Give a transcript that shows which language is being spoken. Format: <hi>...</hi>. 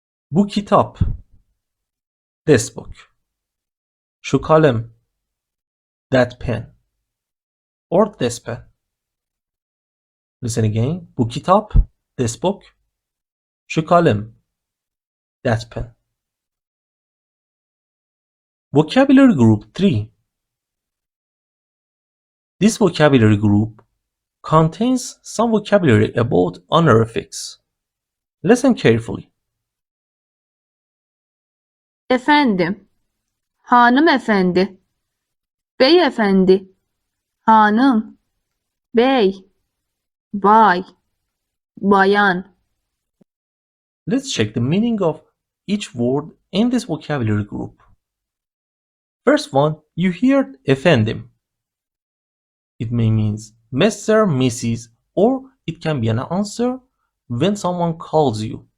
<tr>Bu kitap.</tr> <en>This book.</en> <tr>Şu kalem.</tr> <en>That pen. Or this pen. Listen again. Bu kitap. This book. Şu kalem. That pen. Vocabulary group 3. This vocabulary group contains some vocabulary about honorifics. Listen carefully.</en> <tr>Efendim, hanımefendi, beyefendi, hanım, bey, bay, bayan.</tr> <en>Let's check the meaning of each word in this vocabulary group. First one, you hear efendim. It may mean Mr., Mrs., or it can be an answer when someone calls you.</en>